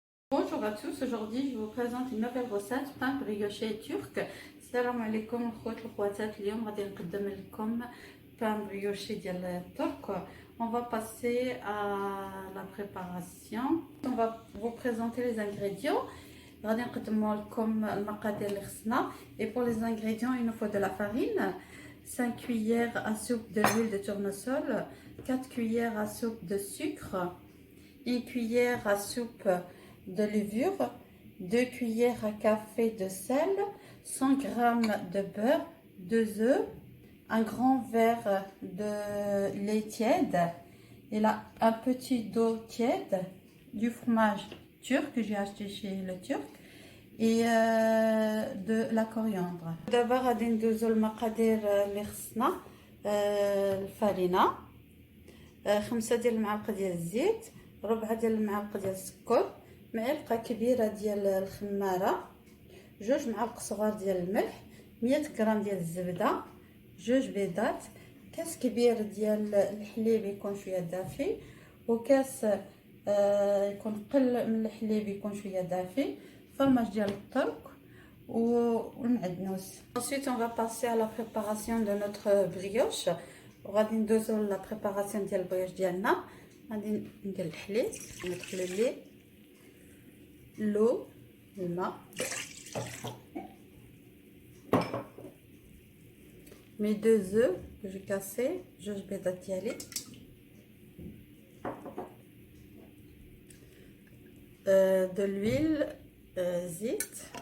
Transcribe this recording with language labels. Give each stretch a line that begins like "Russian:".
French: Bonjour à tous, aujourd'hui je vous présente une nouvelle recette pain brioché turc.
Arabic: Salam alaikum خوات الخواتات اليوم غادي نقدم لكم pain brioché ديال الترك.
French: On va passer à la préparation. On va vous présenter les ingrédients.
Arabic: غادي نقدموا لكم المقادير اللي خصنا.
French: Et pour les ingrédients, il nous faut de la farine, 5 cuillères à soupe de l'huile de tournesol, 4 cuillères à soupe de sucre, une cuillère à soupe de levure, 2 cuillères à café de sel, 100 g de beurre, 2 œufs, un grand verre de lait tiède, et là un petit d'eau tiède, du fromage turc que j'ai acheté chez le turc, et de la coriandre.
Arabic: D'abord غادي ندوزو المقادير اللي خصنا. الفارينه 5 ديال المعالق ديال الزيت، ربع ديال المعالق ديال السكر، معلقه كبيره ديال الخماره، 2 معالق صغار ديال الملح، 100 غرام ديال الزبده، 2 بيضات، كاس كبير ديال الحليب يكون شويه دافي، وكاس يكون قل من الحليب يكون شويه دافي، فرماج ديال الترك والمعدنوس.
French: Ensuite on va passer à la préparation de notre brioche.
Arabic: غادي ندوزو لا بريباراسيون ديال البريوش ديالنا. غادي ندير الحليب، ندخل لي لو، الماء،
French: mes 2 œufs que j'ai cassés,
Arabic: 2 بيضات ديالي،
French: de l'huile,
Arabic: زيت،